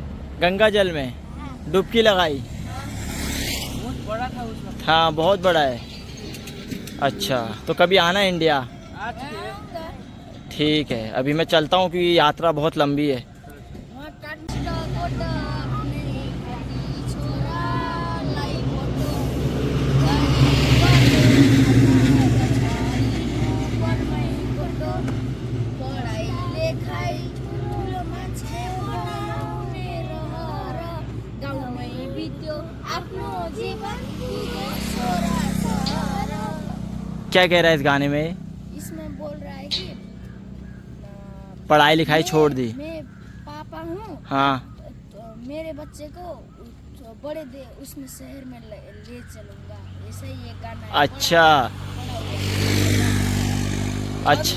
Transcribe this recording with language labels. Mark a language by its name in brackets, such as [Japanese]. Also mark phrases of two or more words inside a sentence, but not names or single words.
[Hindi] गंगा जल में डुबकी लगाई? बहुत बड़ा था उस वक्त। हाँ, बहुत बड़ा है। अच्छा, तो कभी आना इंडिया? आ चुके हैं। आऊँगा। ठीक है, अभी मैं चलता हूँ क्योंकि यात्रा बहुत लंबी है। [Nepali] वहाँ काटना कोटा अपने पति छोरा लाई फोटो पढ़ाई लेखाई ठुलो मान्छे बनाउने रहर गाउँमै बित्यो आफ्नो जीवन छोरा छोरा। [Hindi] क्या कह रहा है इस गाने में? इसमें बोल रहा है कि पढ़ाई लिखाई छोड़ दी। मैं पापा हूँ। हाँ, तो मेरे बच्चे को बड़े दे उसमें शहर में ले चलूंगा, ऐसा ही एक गाना है। अच्छा अच्छा